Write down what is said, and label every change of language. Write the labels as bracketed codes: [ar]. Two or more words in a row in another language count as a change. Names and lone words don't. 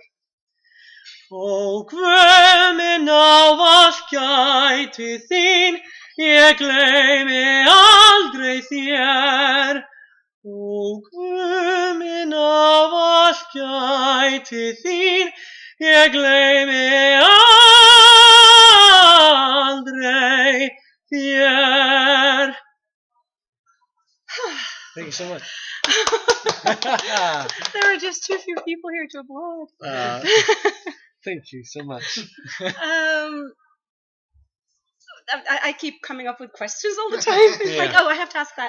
[is] Ó Guð minn ávallt gæti þín, ég gleymi aldrei þér. Ó Guð minn ávallt gæti þín, ég gleymi aldrei þér. [en] Thank you so much. There are just too few people here to applaud. Thank you so much. I keep coming up with questions all the time. It's like, I have to ask that.